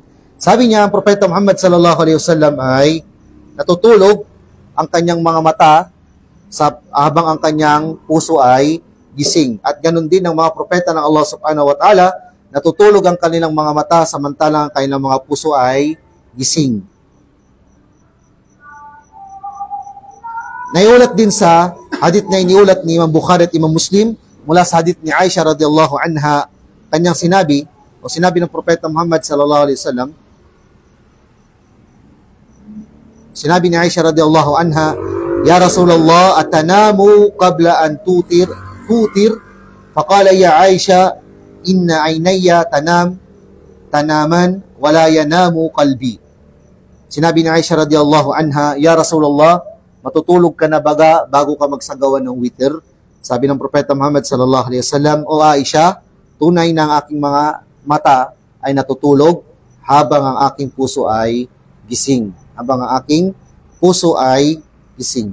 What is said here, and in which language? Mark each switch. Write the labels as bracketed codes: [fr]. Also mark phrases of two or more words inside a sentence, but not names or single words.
[tl] Sabi niya, ang propeta Muhammad [ar] صلى الله عليه وسلم [tl] ay natutulog ang kanyang mga mata habang ang kanyang puso ay gising. At ganun din ang mga propeta ng Allah [ar] سبحانه وتعالى, [tl] natutulog ang kanilang mga mata samantalang ang kanilang mga puso ay gising. Naiulat din sa hadith na iniulat ni Imam Bukhari at Imam Muslim mula sa hadith ni Aisha [ar] رضي الله عنها, [tl] kanyang sinabi ng propeta Muhammad [ar] صلى الله عليه وسلم, [tl] sinabi ni Aisha [ar] رضي الله عنها, "يا رسول الله أتنام قبل أن توتر?" فقال يا عائشة إن عيني تنامان ولا ينام قلبي." [tl] Sinabi ni Aisha [ar] رضي الله عنها, "يا رسول الله, [tl] matutulog ka na bago ka magsagawa ng witr?" Sabi ng propeta Muhammad [ar] صلى الله عليه وسلم, [tl] "O Aisha, tunay na ang aking mga mata ay natutulog habang ang aking puso ay gising." Habang ang aking puso ay gising.